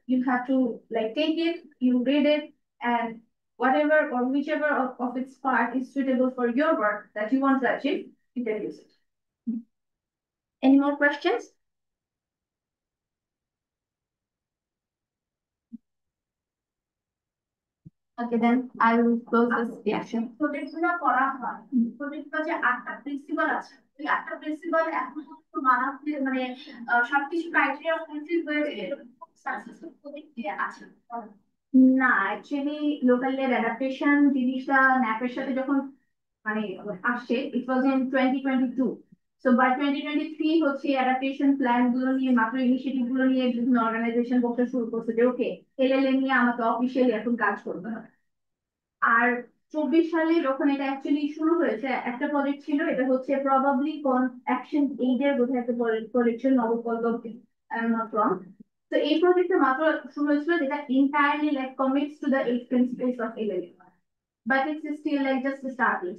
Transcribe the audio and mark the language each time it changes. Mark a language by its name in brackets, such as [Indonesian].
[English] You have to take it, you read it, and whatever or whichever of its part is suitable for your work that you want to achieve, you can use it. Any more questions? Okay, then I will close this reaction. [Bangla] প্রজেক্টগুলো করা হয়, প্রজেক্টগুলো যে 8টা principal আছে, এই 8টা principal এখন তো মানাতে সবকিছু ক্রাইটেরিয়া ফুলফিল হয়ে সাকসেসফুল প্রজেক্ট আছে না. অ্যাকচুয়ালি লোকাল লেড অ্যাডাপ্টেশন জিনিসটা ন্যাপের সাথে যখন আসছে, [English] It was in 2022. So by 2023 [Bangla] হচ্ছে অ্যাডাপ্টেশন প্ল্যান গুলো নিয়ে মাত্র ইনিশিয়েটিভ গুলো নিয়ে বিভিন্ন অর্গানাইজেশন বলতে শুরু করছে যে ওকে এলএলএ নিয়ে আমাকে অফিসিয়ালি এখন কাজ করতে হবে. আর 24 সালে যখন এটা অ্যাকচুয়ালি শুরু হয়েছে, একটা প্রজেক্ট ছিল, এটা হচ্ছে প্রবাবলি অ্যাকশন এইডের বোধহয় একটা প্রজেক্ট ছিল, নবপল্লব তো এই প্রজেক্টটা মাত্র শুরু হয়েছিল যেটা [English] entirely commits to the 8 principles of LLA. But it's still just starting.